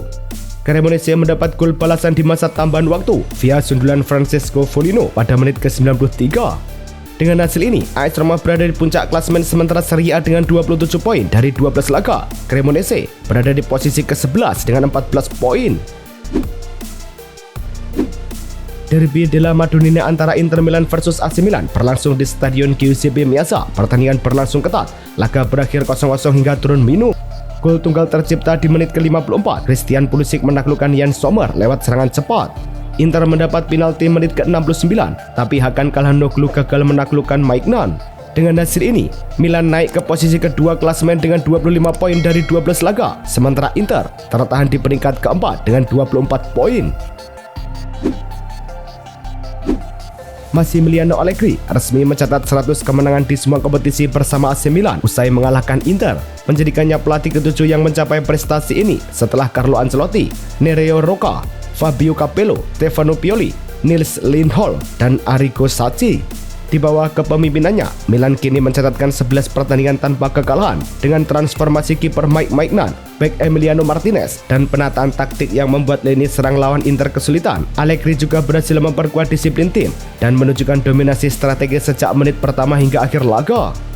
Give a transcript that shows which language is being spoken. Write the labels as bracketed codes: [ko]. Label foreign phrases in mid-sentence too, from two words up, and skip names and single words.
[id] Cremonese mendapat gol balasan di masa tambahan waktu via sundulan Francesco Foligno pada menit ke-93. Dengan hasil ini, AS Roma berada di puncak klasemen sementara Serie A dengan 27 poin dari 12 laga. Cremonese berada di posisi ke-11 dengan 14 poin. Derby della Madonnina antara Inter Milan versus AC Milan berlangsung di Stadion Giuseppe Meazza. Pertandingan berlangsung ketat. Laga berakhir 0-0 hingga turun minum. Gol tunggal tercipta di menit ke-54. Christian Pulisic menaklukkan Jan Sommer lewat serangan cepat. Inter mendapat penalti menit ke-69, tapi Hakan Calhanoglu gagal menaklukkan Maignan. Dengan hasil ini, Milan naik ke posisi kedua klasemen dengan 25 poin dari 12 laga, sementara Inter tertahan di peringkat keempat dengan 24 poin. Massimiliano Allegri resmi mencatat 100 kemenangan di semua kompetisi bersama AC Milan usai mengalahkan Inter, menjadikannya pelatih ke-7 yang mencapai prestasi ini setelah Carlo Ancelotti, Nereo Rocca, Fabio Capello, Stefano Pioli, Nils Lindholm, dan Arrigo Sacchi. Di bawah kepemimpinannya, Milan kini mencatatkan 11 pertandingan tanpa kekalahan dengan transformasi kiper Mike Maignan, bek Emiliano Martinez, dan penataan taktik yang membuat lini serang lawan Inter kesulitan. Allegri juga berhasil memperkuat disiplin tim dan menunjukkan dominasi strategi sejak menit pertama hingga akhir laga.